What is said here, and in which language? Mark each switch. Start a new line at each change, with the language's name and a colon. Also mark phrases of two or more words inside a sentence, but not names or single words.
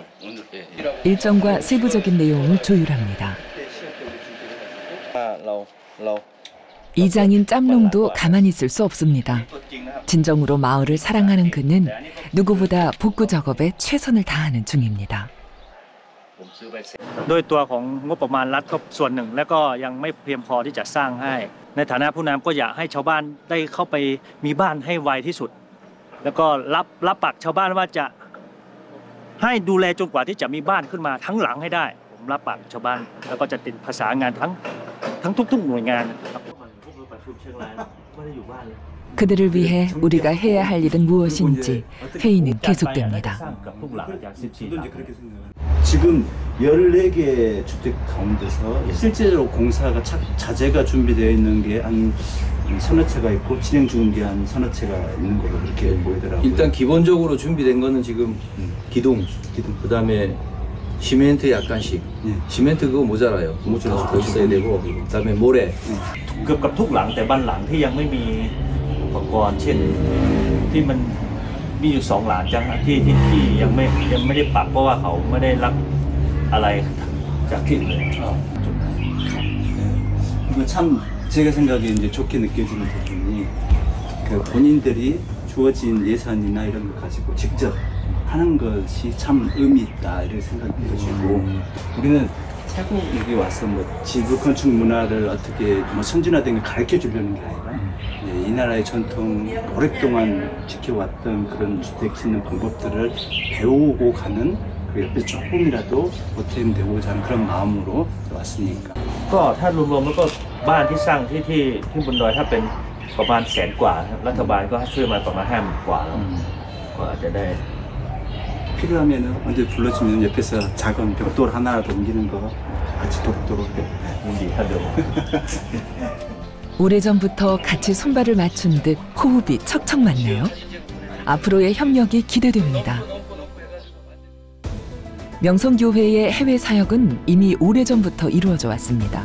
Korean: 일정과 세부적인 내용을 조율합니다. 이장인 짬농도 가만히 있을 수 없습니다. 진정으로 마을을 사랑하는 그는 누구보다 복구 작업에 최선을 다하는 중입니다.
Thai: ด้วยตัวของงบประมาณรัฐก็ส่วนหนึ่งแล้วก็ยังไม่เพียงพอที่จะสร้างให้ในฐานะผู้นำก็อยากให้ชาวบ้านได้เข้าไปมีบ้านให้ไวที่สุดแล้วก็รับปากชาวบ้านว่าจะให้ดูแลจนกว่าที่จะมีบ้านขึ้นมาทั้งหลังให้ได้ผมรับปากชาวบ้านแล้วก็จะติดภาษางานทั้งทั้งทุกๆหน่วยงานนะครับ
Korean: 그들을 위해 우리가 해야 할 일은 무엇인지 회의는 계속됩니다. 지금 14개 주택 가운데서 실제로 공사가 자재가 준비되어 있는 게 한 서너 채가 있고 진행 중인 게 한 서너 채가 있는 걸로 그렇게 보이더라고요. 일단 기본적으로 준비된 거는 지금 기둥, 그다음에 시멘트 약간씩. 시멘트 그거 모자라요. 더 있어야 되고, 그다음에 모래.
Thai: เกือบกับทุกหลังแต่บางหลังที่ยังไม่มีอุปกรณ์เช่นที่มันมีอยู่2 หลังจังที่ยังไม่ได้ปรับเพราะว่าเขาไม่ได้รับอะไรจากที่อื่น
Korean: 이거 참 제가 생각에 이제 좋게 느껴지는 부분이 그 본인들이 주어진 예산이나 이런 걸 가지고 직접 하는 것이 참 의미 있다 이런 생각이 들어지고 우리는 태국 여기 와서 뭐 지구 건축 문화를 어떻게 뭐 선진화된 걸 가르쳐 주려는 게 아니라 이 나라의 전통 오랫동안 지켜왔던 그런 주택 짓는 방법들을 배우고 가는 그 옆에 조금이라도 보탬 되고자 하는 그런 마음으로 왔으니까.
Thai: ก็ถ้ารวมๆแล้วก็บ้านที่สร้างที่บนดอยถ้าเป็นประมาณ100,000 กว่ารัฐบาลก็ช่วยมาประมาณ50,000 กว่าก็อาจจะได้
Korean: 필요하면은 언제 불러주면 옆에서 작은 벽돌 하나라도 옮기는 거 같이 돕도록 오래전부터 같이 손발을 맞춘 듯 호흡이 척척 맞네요. 앞으로의 협력이 기대됩니다. 명성교회의 해외 사역은 이미 오래전부터 이루어져 왔습니다.